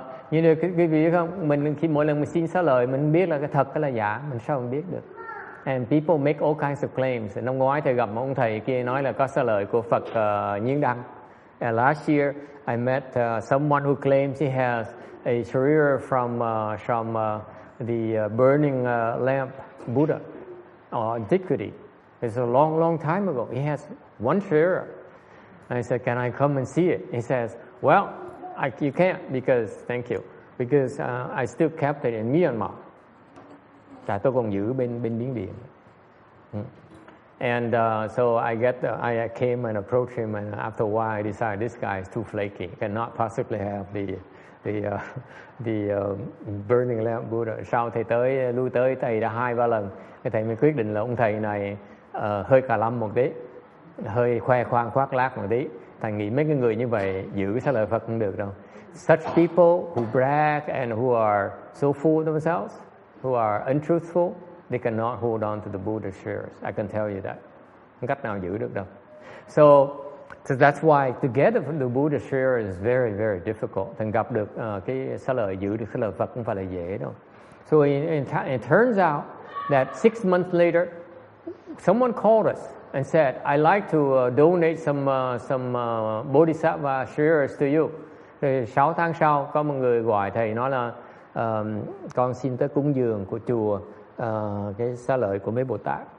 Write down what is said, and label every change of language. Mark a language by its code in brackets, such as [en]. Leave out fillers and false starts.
[vi] Như được quý vị biết không? Mình khi mỗi lần mình xin xá lợi, mình biết là cái thật hay là giả, mình sao mình biết được? [en] And people make all kinds of claims. [vi] Năm ngoái thầy gặp một ông thầy kia nói là có xá lợi của Phật Nhiên Đăng. [en] And last year I met someone who claims he has a share from the burning lamp Buddha or antiquity. It's a long time ago. He has one share. I said, can I come and see it? He says, well, you can't because I still kept it in Myanmar. [vi] Tại tôi còn giữ bên Miến Điện. [en] And so I came and approached him, and after a while I decided this guy is too flaky, cannot possibly have the burning lamp Buddha. [vi] Sau thầy lui tới thầy đã 2-3 lần, thầy mới quyết định là ông thầy này hơi cà lâm một tí, hơi khoe khoang khoác lác một tí. Thầy nghĩ mấy cái người như vậy giữ xá lợi Phật không được đâu. [en] Such people who brag and who are so full of themselves, who are untruthful, they cannot hold on to the Buddha shares. I can tell you that. [vi] Không cách nào giữ được đâu. [en] So that's why to get the Buddha share is very, very difficult. [vi] Thành gặp được cái xá lợi, giữ được xá lợi Phật không phải là dễ đâu. [en] So it turns out that 6 months later, someone called us and said, I'd like to donate some Bodhisattva shares to you. [vi] Rồi 6 tháng sau, có một người gọi thầy nói là con xin tới cúng dường của chùa cái xá lợi của mấy Bồ Tát.